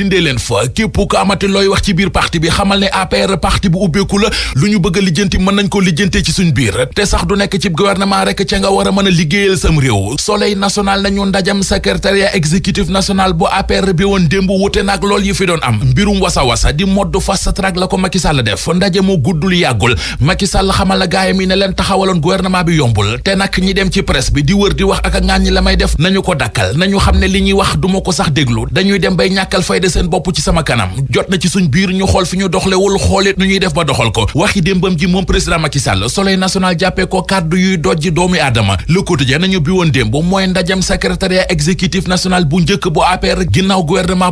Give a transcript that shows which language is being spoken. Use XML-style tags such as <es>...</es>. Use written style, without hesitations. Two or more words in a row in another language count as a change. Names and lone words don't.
<wo>dindee leen fa képp ko amati looy wax ci biir parti bi xamal ne APR parti bu ubbeeku la lu ñu bëgg a lijjanti mën nañ ko lijjantee ci suñ biir te sax du nekk ci gouvernement rek ca nga war a mën a liggéeyal sam réew Soleil national nañu ndajam</wo> <fr>secrétariat exécutif national</fr> <wo>bu APR bi woon démb wute nag lool yi fi doon am mbirum wasa di mode</wo> <en>fast track</en> <wo>la ko Macky Sall def ndaje mu guddul yàggul Macky Sall xamal la gaayam yi ne leen taxawaloon gouvernement bi yombul te nag ñi dem ci presse bi di wër di wax ak a ŋàññi la may def nañu ko dakkal nañu xam ne li ñuy wax duma ko sax déglu dañuy dem bay ñàkkal fayda seen bopp ci sama kanam jot na ci suñ biir ñu xool fi ñu doxlewul xoolit nu ñuy def ba doxal ko waxi démbam ji moom président Macky Sall Soleil national jàppee ko kàddu yuy dojji doomi aadama Le Quotidien nañu bi woon démb mooy ndajam</wo> <fr>secrétariat exécutif national</fr> <wo>bu njëkk bu APR ginnaaw gouvernement</wo>